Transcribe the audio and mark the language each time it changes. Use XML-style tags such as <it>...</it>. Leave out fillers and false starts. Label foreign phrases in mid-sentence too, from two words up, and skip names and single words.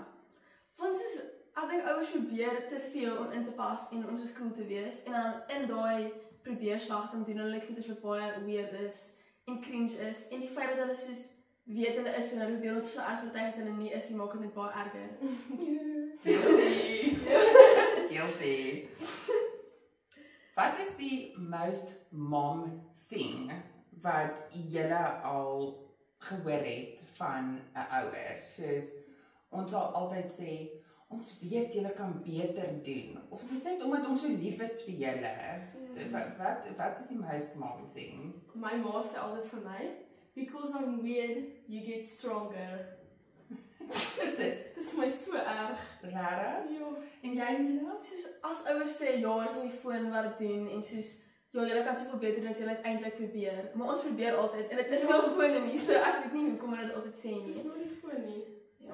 <af>Want ek dink ouers probeer te veel om in te pas en om so cool te wees en dan in daai probeerslag dan doen hulle net goeders wat baie weird is en cringe is en die feit dat hulle soos weet hulle is en hulle probeer ons so erg oortuig dat hulle nie is nie, maak dit net baie erger. Guilty. Wat is die</af> <en>most mom thing</en> <af>wat julle al gehoor het van 'n ouer? Soos ons sal altyd sê, ons weet julle kan beter doen. Of ons sê omdat ons so lief is vir julle. Wat is die</af> <en>most mom thing?</en> <af>My ma sê altyd vir my,</af> <en>because I'm weird, you get stronger.</en> <af>Dit is my so erg. Rarig? Ja. En jy, Mila? Soos as ouers sê ja, ons moet die foon wat doen en soos ja, julle kan soveel beter doen as julle eintlik probeer. Maar ons probeer altyd en dit is nie ons fone nie, so ek weet nie hoekom hulle dit altyd sê nie. Dis maar die foon nie. Ja.</af>